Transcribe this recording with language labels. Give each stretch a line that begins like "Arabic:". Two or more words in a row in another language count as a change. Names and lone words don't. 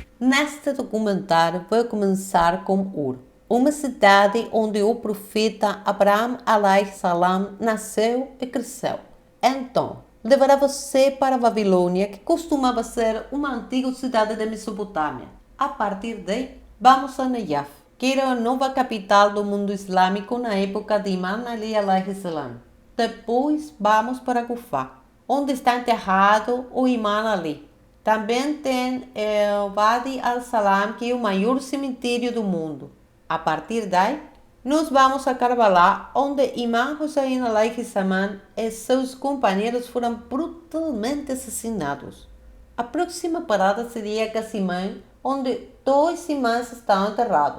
Portuguese: Neste documentário vou começar com Ur, uma cidade onde o profeta Abraham
Arabic: alayhi salam
Portuguese: nasceu e cresceu. Então, levará você para a Babilônia, que costumava ser uma antiga cidade da Mesopotâmia. A partir daí, vamos a Najaf, que era a nova capital do mundo islâmico na época de Imam Ali
Arabic: alayhi salam.
Portuguese: Depois, vamos para Kufá, onde está enterrado o Imam Ali. Também tem o Wadi al-Salam, que é o maior cemitério do mundo. A partir daí, nós vamos a Karbala, onde Imam Hussein
Arabic: alayhi salam
Portuguese: e seus companheiros foram brutalmente assassinados. A próxima parada seria Cassimã, onde dois imãs estão enterrados.